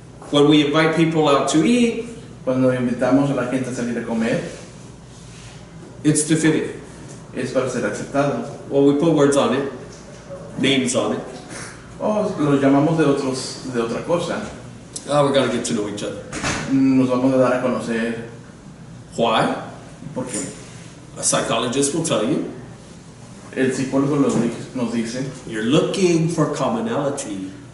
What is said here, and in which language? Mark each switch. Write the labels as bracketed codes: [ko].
[en] When we invite people out to eat, [es] Cuando invitamos a la gente a salir a comer, [en] it's to fit in. [es] es para ser aceptado. [en] Well, we put words on it, names on it. [es] O lo llamamos de otra cosa. [en] Oh, we're going to get to know each other. [es] Nos vamos a dar a conocer. [en] Why? [es] ¿Por qué? [en] A psychologist will tell you. [es] El psicólogo nos dice, [en] You're looking for commonality.